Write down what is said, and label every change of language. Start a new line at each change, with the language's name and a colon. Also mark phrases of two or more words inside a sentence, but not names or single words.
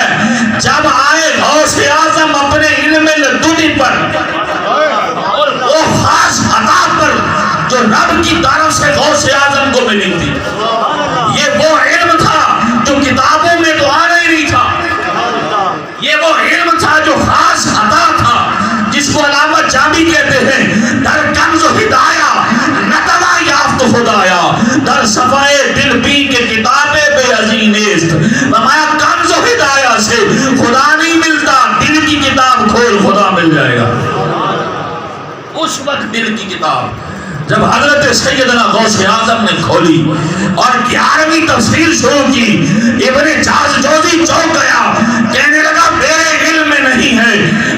Urdu: جب آئے غوث اعظم اپنے علم لدنی پر اور وہ خاص عطا پر جو رب کی طرف سے غوث اعظم کو ملی تھی، یہ وہ علم تھا جو کتابوں میں تو آنا ہی نہیں تھا. یہ وہ علم تھا جو خاص عطا تھا، جس کو علامہ جامی کہتے ہیں
Persian: در کنز ہدایہ نتوا یافت خدایا، در صفائے دل بی کے کتابیں بے عزین است.
Urdu: فرمایا کنز ہدایہ سے خدا نہیں ملتا، دل کی کتاب کھول خدا مل جائے گا. اس وقت دل کی کتاب جب حضرت سیدنا غوث اعظم نے کھولی اور 11ویں تفسیر شروع کی، ابن جوزی چونک گیا، کہنے لگا میرے علم میں نہیں ہے.